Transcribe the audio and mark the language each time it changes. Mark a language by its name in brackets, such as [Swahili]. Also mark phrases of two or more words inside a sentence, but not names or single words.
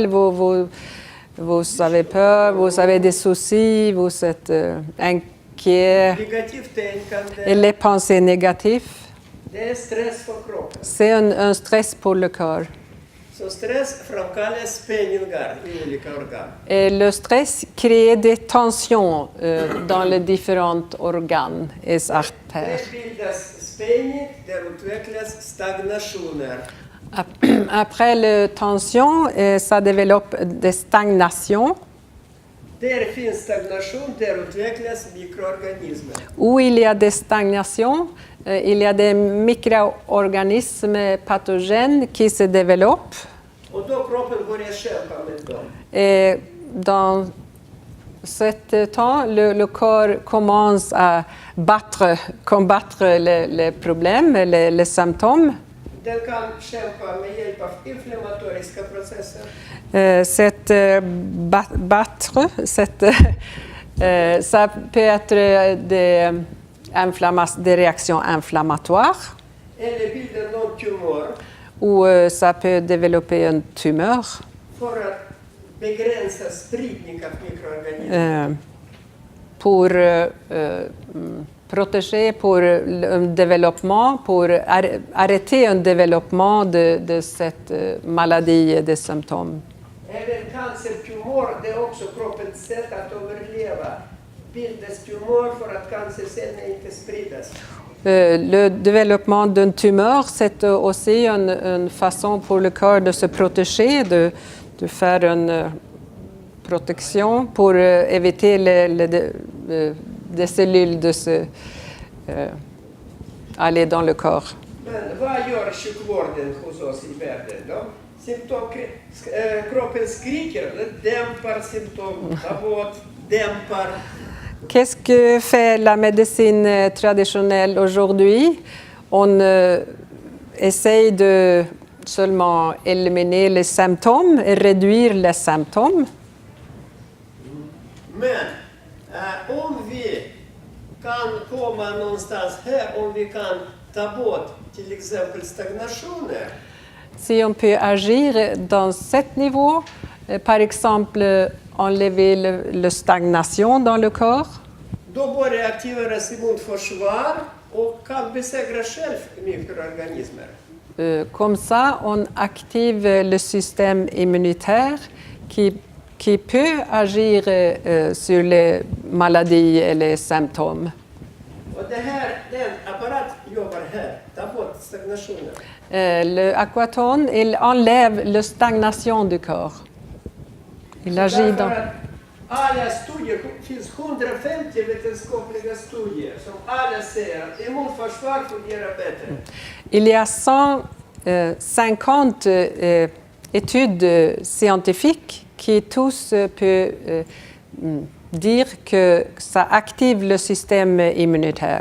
[French] Vous avez peur, vous avez des soucis, vous êtes inquiet. [Swedish] Negativt tänkande, [French] Et les pensées négatives, [Swedish] det är stress för kroppen. [French] c'est un stress pour le corps. [Swedish] Så stress framkallar spänningar i olika organ. [French] Et le stress crée des tensions dans les différents organes et artères. [Swedish] Det bildas spänning, det utvecklas stagnationer. [French] Après la tension, ça développe des stagnations. [Swedish] Där finns stagnation, där utvecklas mikroorganismer. [French] Où il y a des stagnations, il y a des micro-organismes pathogènes qui se développent. [Swedish] Och då kroppen börjar kämpa med dem. [French] Et dans ce temps, le corps commence à combattre les problèmes, les symptômes. [Swedish] Den kan kämpa med hjälp av inflammatoriska processer. [French] Ça peut être des réactions inflammatoires [Swedish] Eller bilda någon tumör [French] ou ça peut développer une tumeur [Swedish] för att begränsa spridning av mikroorganismer. [French] pour protéger pour un développement, pour arrêter un développement de cette maladie et des symptômes. [Swedish] Även cancertumör, det är också kroppens sätt att överleva. Bildas tumör för att cancercellerna inte spridas. [French] Le développement d'une tumeur, c'est aussi une façon pour le corps de se protéger, de faire une protection pour éviter des cellules de aller dans le corps. [Swedish] Men vad gör sjukvården hos oss i världen då? Kroppen skriker, dämpar symptom, tar bort, dämpar. [French] Qu'est-ce que fait la médecine traditionnelle aujourd'hui? On essaye de seulement éliminer les symptômes et réduire les symptômes. [Swedish] Men om vi kan komma någonstans här, om vi kan ta bort till exempel stagnationer. [French] Si on peut agir dans ce niveau, par exemple enlever la stagnation dans le corps, [Swedish] Då börjar aktiveras immunförsvar och kan besegra själv mikroorganismer. [French] Comme ça, on active le système immunitaire qui peut agir sur les maladies et les symptômes. [Swedish] Och den apparat jobbar här, ta bort stagnationer. [French] Le aquatone, il enlève la stagnation du corps. Il agit dans... [Swedish] Alla studier, det finns 150 vetenskapliga studier som alla säger att immunförsvar fungerar bättre. [French] Il y a 150 études scientifiques qui tous peuvent dire que ça active le système immunitaire.